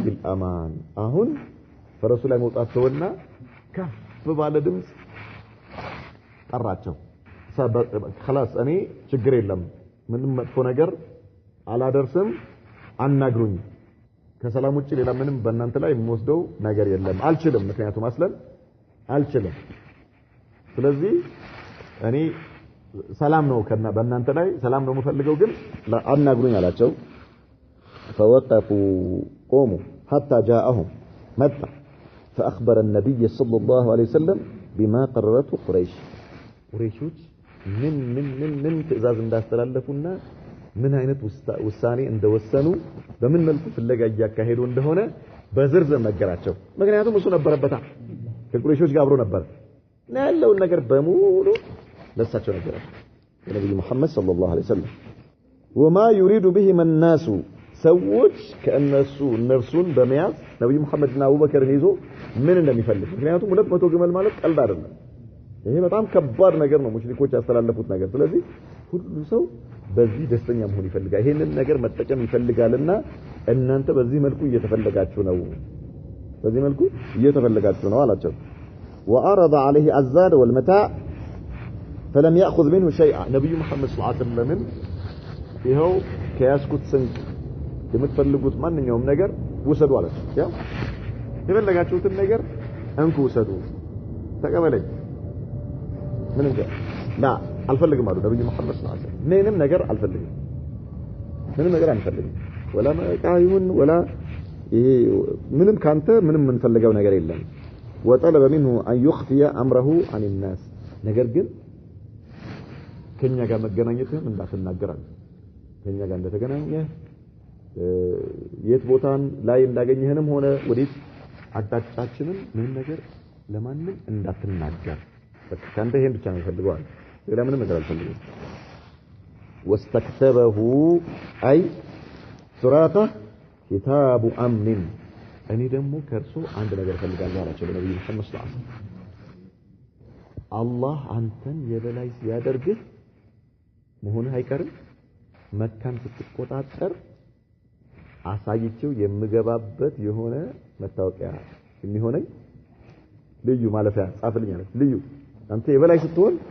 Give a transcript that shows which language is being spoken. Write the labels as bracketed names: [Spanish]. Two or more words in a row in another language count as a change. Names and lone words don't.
[Amharic] بالامان አሁን ፈረሱ ላይ መውጣት ተወና ከፍ ባለ ድምጽ ጠራቸው خلاص እኔ ችግር የለም ምንም መጥፎ ነገር አላደርስም አናግሩኝ ከሰላም ውጪ ሌላ ምንም በእናንተ ላይ የምወስደው ነገር የለም አልችልም ምክንያቱም አስለን አልችልም ስለዚህ እኔ ሰላም ነው በእናንተ ላይ ሰላም ነው የምፈልገው ግን አናግሩኝ አላቸው [Arabic] فوقفوا قوموا حتى جاءهم متى فأخبر النبي صلى الله عليه وسلم بما قررته [Amharic] قريشوች ምን ትዕዛዝ እንዳስተላለፉና ምን አይነት ውሳኔ እንደወሰኑ በምን መልኩ ፍለጋ ያካሄዱ እንደሆነ በዝርዝር ነገራቸው ምክንያቱም እሱ ነበረበታ ከቁረይሾች ጋር አብሮ ነበር ያለውን ነገር በሙሉ ለሳቸው ነገራቸው ነብዩ መሐመድ [Arabic] صلى الله عليه وسلم وما يريد بهم الناس [Amharic] ሰዎች ከነሱ ነፍሱን በመያዝ ነብዩ መሐመድና አቡበከርን ይዞ ምን እንደሚፈልግ ምክንያቱም 200 ግመል ማለት ቀልድ አይደለም ይሄ በጣም ከባድ ነገር ነው ሙሽሪኮች ያስተላለፉት ነገር ስለዚህ ሁሉ ሰው በዚህ ደስተኛ መሆን ይፈልጋል ይሄንን ነገር መጠቀም ይፈልጋልና እናንተ በዚህ መልኩ እየተፈለጋችሁ ነው በዚህ መልኩ እየተፈለጋችሁ ነው አላቸው [Arabic] وعرض عليه الزاد والمتاع فلم يأخذ منه شيئا نبي محمد صلى الله عليه وسلم [Amharic] ይሄው ከያስኩት ስንቅ የምትፈልጉት ማንኛውም ነገር ውሰዱ አላቸው ያው የፈለጋችሁትን ነገር እንኩ ውሰዱ ተቀበለኝ ምንም لا አልፈልግም አሉ ነብዩ መሐመድ [Arabic] صلى الله عليه وسلم [Amharic] ምንም ነገር አልፈልግም ምንም ነገር አንፈልግም ወላ ማቃዩን ወላ ይሄ ምንም ካንተ ምንም እንፈልገው ነገር የለም [Arabic] وطلب منه ان يخفي امره عن الناس [Amharic] ነገር ግን ከኛ ጋር መገናኘትህን እንዳትናገራል ከኛ ጋር እንደተገናኘ የት ቦታን ላይ እንዳገኘህንም ሆነ ወዴት አጣጫችንን ምንም ነገር ለማንም እንዳትናገር በቃ ካንተ ይሄን ብቻ ነው ፈልገዋል ሌላ ምንም ነገር አልፈልግም [Arabic] واستكتبه اي سراقه كتاب امن [Amharic] እኔ ደግሞ ከርሶ አንድ ነገር ፈልጋለሁ አላቸው ነብዩ መሐመድ [Arabic] صلى الله عليه وسلم [Amharic] አላህ አንተን የበላይ ሲያደርግህ መሆንህ አይቀርም መካን ስትቆጣጠር አሳይቼው የምገባበት የሆነ መታወቂያ የሚሆነኝ ልዩ ማለፊያ ጻፍልኝ አለ ልዩ አንተ የበላይ ስትሆን